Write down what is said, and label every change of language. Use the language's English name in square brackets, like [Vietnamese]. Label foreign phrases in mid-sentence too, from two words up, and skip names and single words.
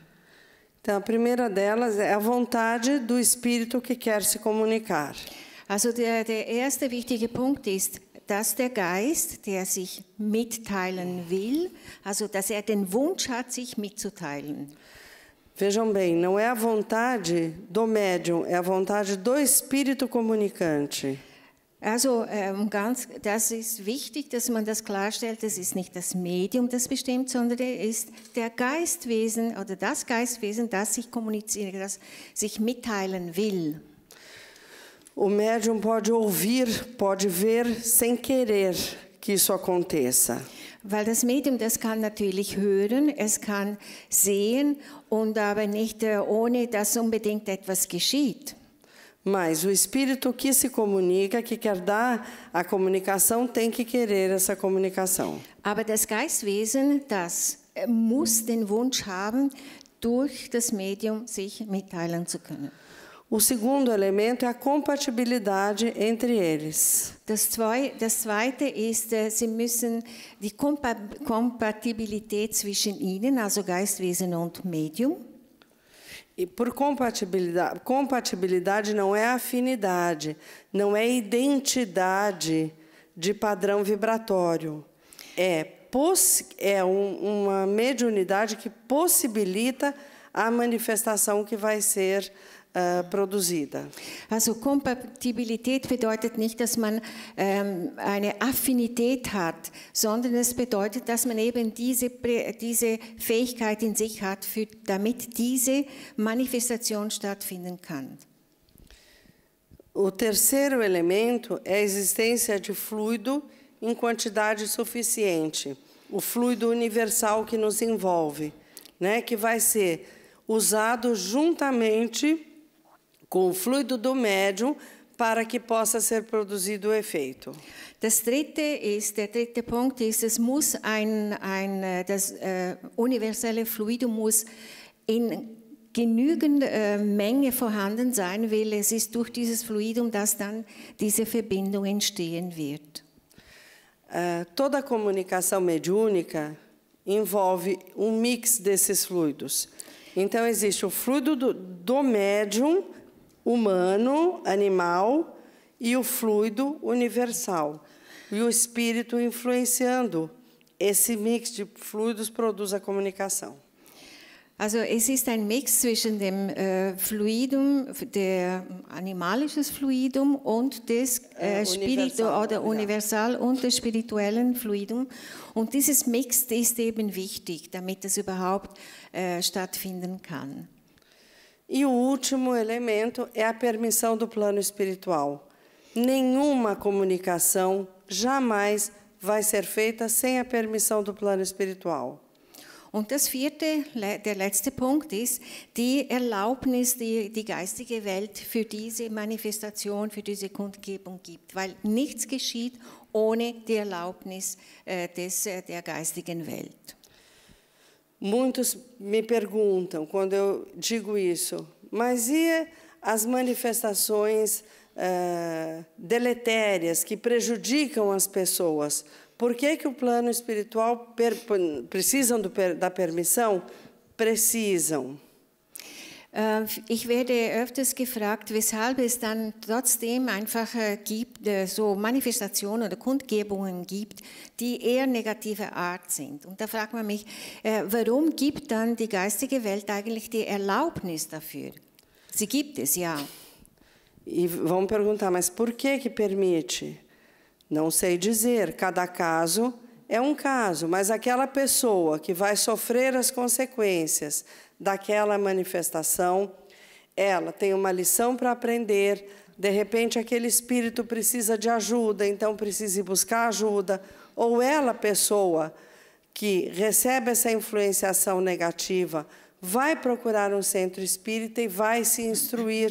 [Portuguese] Então, a primeira delas é a vontade do espírito que quer se comunicar. [German] Also der erste wichtige Punkt ist, dass der Geist, der sich mitteilen will, also dass er den Wunsch hat, sich mitzuteilen. [Portuguese] Vejam bem, não é a vontade do médium, é a vontade do espírito comunicante. [German] Also das ist wichtig, dass man das klarstellt, das ist nicht das Medium, das bestimmt, sondern es ist der Geistwesen oder das Geistwesen, das sich kommuniziert, das sich mitteilen will. [Portuguese] O médium pode ouvir, pode ver sem querer que isso aconteça. [German] Weil das Medium, das kann natürlich hören, es kann sehen und aber nicht ohne, dass unbedingt etwas geschieht. [Portuguese] Mas o espírito que se comunica, que quer dar a comunicação, tem que querer essa comunicação. [German] Aber das Geistwesen, das muss den Wunsch haben, durch das Medium sich mitteilen zu können. [Portuguese] O segundo elemento é a compatibilidade entre eles. [German] Das zweite ist, sie müssen die Kompatibilität zwischen ihnen, also Geistwesen und Medium. [Portuguese] E por compatibilidade não é afinidade, não é identidade de padrão vibratório. É uma mediunidade que possibilita a manifestação que vai ser produzida. [German] Also Kompatibilität bedeutet nicht, dass man eine Affinität hat, sondern es bedeutet, dass man eben diese Fähigkeit in sich hat, damit diese Manifestation stattfinden kann. [Portuguese] O terceiro elemento é a existência de fluido em quantidade suficiente, o fluido universal que nos envolve, né, que vai ser usado juntamente com o fluido do médium para que possa ser produzido o efeito. [German] Der dritte Punkt ist, es muss das universelle Fluidum muss in genügend Menge vorhanden sein, weil es ist durch dieses Fluidum, dass dann diese Verbindung entstehen wird. [Portuguese] Toda comunicação mediúnica envolve mix desses fluidos. Então, existe o fluido do médium humano, animal, e o fluido universal. E o espírito influenciando. Esse mix de fluidos produz a comunicação. [German] Also es ist ein Mix zwischen dem Fluidum, der animalisches Fluidum und des universal und des spirituellen Fluidum. Und dieses Mix ist eben wichtig, damit es überhaupt stattfinden kann. [Portuguese] E o último elemento é a permissão do plano espiritual. Nenhuma comunicação jamais vai ser feita sem a permissão do plano espiritual. [German] Und das vierte, der letzte Punkt ist die Erlaubnis, die die geistige Welt für diese Manifestation, für diese Kundgebung gibt, weil nichts geschieht ohne die Erlaubnis der geistigen Welt. [Portuguese] Muitos me perguntam, quando eu digo isso, mas e as manifestações deletérias que prejudicam as pessoas? Por que o plano espiritual precisam da permissão? Precisam. [German] Ich werde öfters gefragt, weshalb es dann trotzdem einfach gibt, so Manifestationen oder Kundgebungen gibt, die eher negativer Art sind. Und da fragt man mich, warum gibt dann die geistige Welt eigentlich die Erlaubnis dafür? Sie gibt es, ja. [Portuguese] E vão perguntar, mas por que permite? Não sei dizer, cada caso é um caso, mas aquela pessoa que vai sofrer as consequências daquela manifestação, ela tem uma lição para aprender, de repente aquele espírito precisa de ajuda, então precisa ir buscar ajuda, ou ela, pessoa que recebe essa influenciação negativa, vai procurar um centro espírita e vai se instruir.